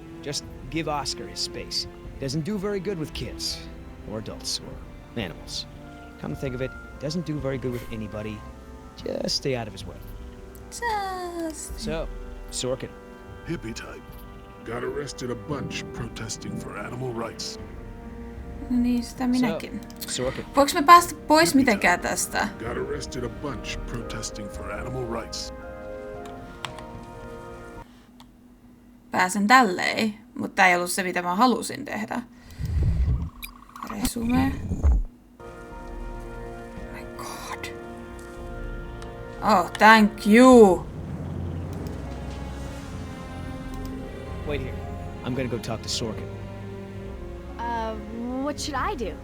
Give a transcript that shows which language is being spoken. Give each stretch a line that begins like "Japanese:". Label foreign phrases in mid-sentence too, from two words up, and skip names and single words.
English: Just give Oscar his space. He doesn't do very good with kids, or adults, or animals. Come to think of it, doesn't do very good with anybody. Just stay out of his way. Just... So, Sorkin. Hippie type. Got arrested a bunch protesting for animal rights.
Finnish: No niin, sitä minäkin. Sorkin. Voinko me päästä pois mitenkään tästä?
English: Got arrested a bunch protesting for animal rights.
Finnish: Pääsen tälleen, mutta tää ei ollut se, mitä mä halusin tehdä.
English: Resume. Oh my god. Oh, thank you. Wait here. I'm gonna go talk to Sorkin. What should I do?